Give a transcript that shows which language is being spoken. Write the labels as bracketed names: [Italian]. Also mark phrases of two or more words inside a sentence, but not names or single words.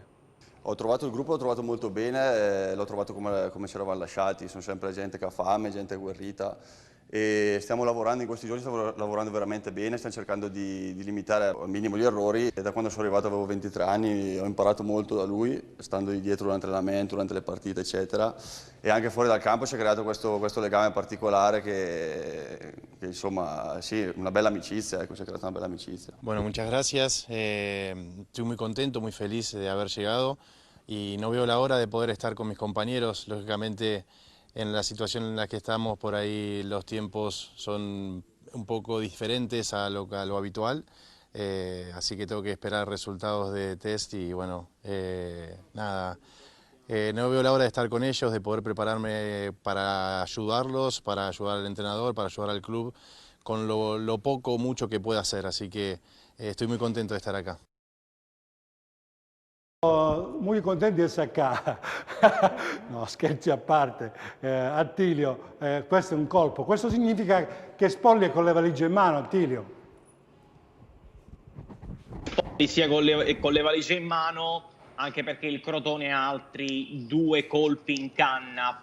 [Italian] Ho trovato il gruppo, l'ho trovato molto bene, l'ho trovato come ci eravamo lasciati, sono sempre gente che ha fame, gente agguerrita e stiamo lavorando in questi giorni, stiamo lavorando veramente bene, stiamo cercando di limitare al minimo gli errori. E da quando sono arrivato avevo 23 anni, ho imparato molto da lui, stando dietro durante l'allenamento, durante le partite eccetera, e anche fuori dal campo si è creato questo legame particolare che insomma sì, una bella amicizia, si è creata una bella amicizia. [Spanish] Bueno, muchas gracias, estoy muy contento, muy feliz de haber llegado y no veo la hora de poder estar con mis compañeros. Lógicamente en la situación en la que estamos por ahí los tiempos son un poco diferentes a lo habitual, así que tengo que esperar resultados de test y bueno, nada, no veo la hora de estar con ellos, de poder prepararme para ayudarlos, para ayudar al entrenador, para ayudar al club con lo poco o mucho que pueda hacer, así que estoy muy contento de estar acá. Muy contento [Italian] di essere qua. No, scherzi a parte. Attilio, questo è un colpo. Questo significa che Spolli è con le valigie in mano, Attilio? Sia con le valigie in mano, anche perché il Crotone ha altri 2 colpi in canna.